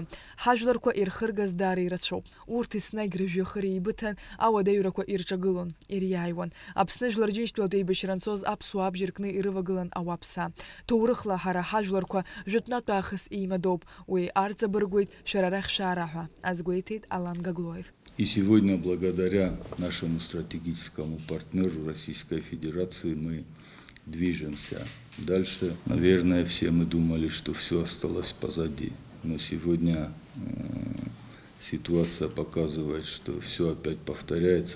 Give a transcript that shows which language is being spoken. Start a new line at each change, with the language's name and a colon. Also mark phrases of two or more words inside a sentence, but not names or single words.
Abkhazian: Ҳажәларқәа ирхыргаз даара ирацәоуп. Урҭ еснагь рыжәҩахыр еибыҭан ауадаҩрақәа ирҿагылон, ириааиуан. Аԥсны жәлар џьынџьтәуатә еибашьра анцоз аԥсуаа абџьар кны ирывагылан ауааԥсаа. Ҭоурыхла ҳара ҳажәларқәа жәытәнатә аахыс еимадоуп. Уи арҵабыргуеит шәара арахь шәаара ҳәа азгәеиҭеит Алан Гаглоев.
Russian: И сегодня, благодаря нашему стратегическому партнеру Российской Федерации, мы движемся дальше. Наверное, все мы думали, что все осталось позади. Но сегодня ситуация показывает, что все опять повторяется.